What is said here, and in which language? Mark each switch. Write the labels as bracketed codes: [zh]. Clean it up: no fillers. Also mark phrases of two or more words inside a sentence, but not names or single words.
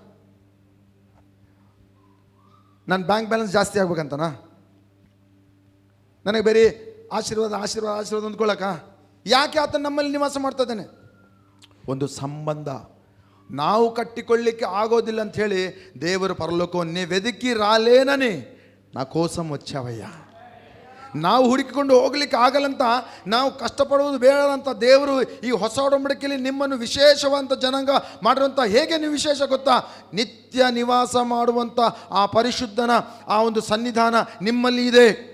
[kn] ನನ್ನ ಬ್ಯಾಂಕ್ ಬ್ಯಾಲೆನ್ಸ್ ಜಾಸ್ತಿ ಆಗ್ಬೇಕಂತನಾ? ನನಗೆ ಬೇರೆ ಆಶೀರ್ವಾದ ಆಶೀರ್ವಾದ ಆಶೀರ್ವಾದ ಅಂದ್ಕೊಳ್ಳಕ? ಯಾಕೆ ಆತನು ನಮ್ಮಲ್ಲಿ ನಿವಾಸ ಮಾಡ್ತಾ ಇದ್ದಾನೆ? ಒಂದು ಸಂಬಂಧ ನಾವು ಕಟ್ಟಿಕೊಳ್ಳಿಕ್ಕೆ ಆಗೋದಿಲ್ಲ ಅಂಥೇಳಿ ದೇವರು ಪರಲೋಕವನ್ನೇ [te] వెదికి రాలేనని నా కోసం వచ్చావయ్యಾ. [kn] ನಾವು ಹುಡುಕಿಕೊಂಡು ಹೋಗ್ಲಿಕ್ಕೆ ಆಗಲ್ಲಂತ, ನಾವು ಕಷ್ಟಪಡುವುದು ಬೇಡ ಅಂತ ದೇವರು ಈ ಹೊಸ ಒಡಂಬಡಿಕೆಯಲ್ಲಿ ನಿಮ್ಮನ್ನು ವಿಶೇಷವಂತ ಜನಾಂಗ ಮಾಡಿರುವಂಥ. ಹೇಗೆ ನೀವು ವಿಶೇಷ ಗೊತ್ತಾ? ನಿತ್ಯ ನಿವಾಸ ಮಾಡುವಂಥ ಆ ಪರಿಶುದ್ಧನ ಆ ಒಂದು ಸನ್ನಿಧಾನ ನಿಮ್ಮಲ್ಲಿ ಇದೆ.